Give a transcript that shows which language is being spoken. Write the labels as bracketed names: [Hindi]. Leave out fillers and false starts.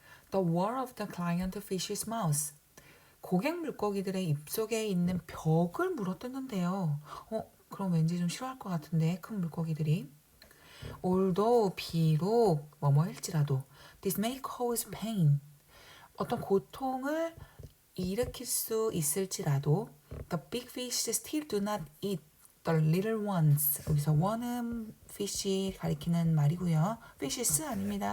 [English] The wall of the client fish's mouth. [Korean] 고객 물고기들의 입속에 있는 벽을 물어뜯는데요. 그럼 왠지 좀 싫어할 것 같은데 큰 물고기들이. [English] Although [Korean] 비록 뭐뭐일지라도 [English] this may cause pain. [Korean] 어떤 고통을 일으킬 수 있을지라도 [English] the big fish still do not eat the little ones. [Korean] 여기서 one은 fish 가리키는 말이고요. fishes 아닙니다.